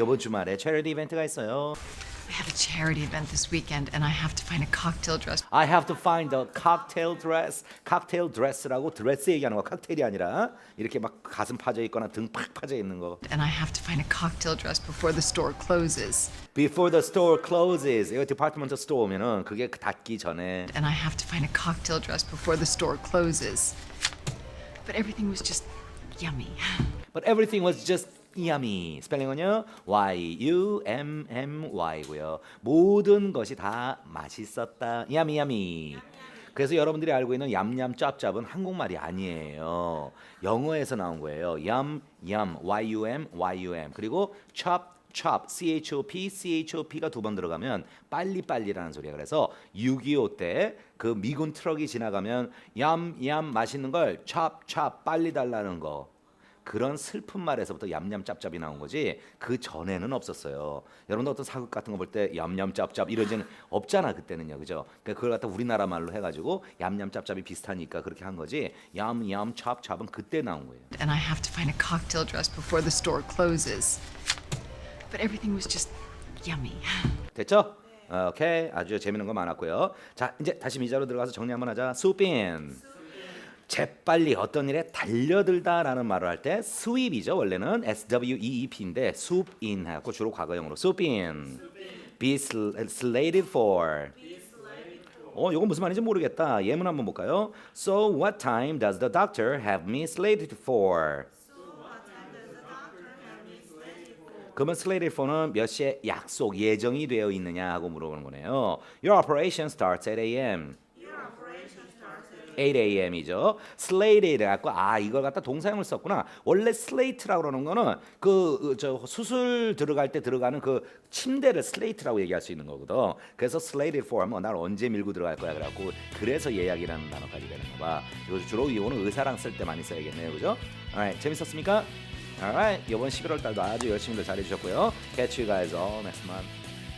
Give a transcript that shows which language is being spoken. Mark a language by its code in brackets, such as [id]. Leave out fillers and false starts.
[ko] 이번 주말에 체리티 이벤트가 있어요. [en] I have a charity event this weekend and I have to find a cocktail dress. I have to find a cocktail dress. [ko] cocktail dress라고 드레스 얘기하는 거. 칵테일이 아니라 이렇게 막 가슴 파져 있거나 등 팍 파져 있는 거. [en] And I have to find a cocktail dress before the store closes. Before the store closes. [ko] 이거 디파트먼트 스토어 오면은 그게 닫기 전에. [en] And I have to find a cocktail dress before the store closes. But everything was just yummy. But everything was just yummy. [ko] 스펠링은요. YUMMY고요. 모든 것이 다 맛있었다. yummy yummy. 그래서 여러분들이 알고 있는 얌얌 짭짭은 한국말이 아니에요. 영어에서 나온 거예요. yum yum YUM 그리고 chop chop CHOP가 두 번 들어가면 빨리빨리라는 소리야. 그래서 6.25 때 그 미군 트럭이 지나가면 얌얌 맛있는 걸 chop chop 빨리 달라는 거. 그런 슬픈 말에서부터 얌얌 짭짭이 나온 거지 그 전에는 없었어요. 여러분들 어떤 사극 같은 거 볼 때 얌얌 짭짭 이러지는 없잖아 그때는요, 그죠? 그러니까 그걸 갖다 우리나라 말로 해가지고 얌얌 짭짭이 비슷하니까 그렇게 한 거지. 얌얌 찹찹은 그때 나온 거예요. [en] And I have to find a cocktail dress before the store closes. But everything was just yummy. [ko] 됐죠? 오케이, 아주 재밌는 거 많았고요. 자, 이제 다시 미자로 들어가서 정리 한번 하자. 수빈. 재빨리 어떤 일에 달려들다라는 말을 할 때 sweep이죠. 원래는 SWEEP인데 swoop in 하고 주로 과거형으로 swoop in. [en] Be slated for. [ko] 이건 무슨 말인지 모르겠다. 예문 한번 볼까요? [en] So what time does the doctor have me slated for? [ko] 그러면 slated for는 몇 시에 약속 예정이 되어 있느냐 하고 물어보는 거네요. [en] Your operation starts at 8 a.m. [ko] 8 a.m.이죠. slated 갖고 이걸 갖다 동사형을 썼구나. 원래 slate라고 그러는 거는 저 수술 들어갈 때 들어가는 그 침대를 slate라고 얘기할 수 있는 거거든. 그래서 slated for 하면 날 언제 밀고 들어갈 거야 그래갖고 그래서 예약이라는 단어까지 되는 거 봐. 이거 주로 이거는 의사랑 쓸 때 많이 써야겠네요, 그죠? alright, 재밌었습니까? alright, 이번 11월 달도 아주 열심히들 잘해주셨고요. [en] Catch you guys all next month.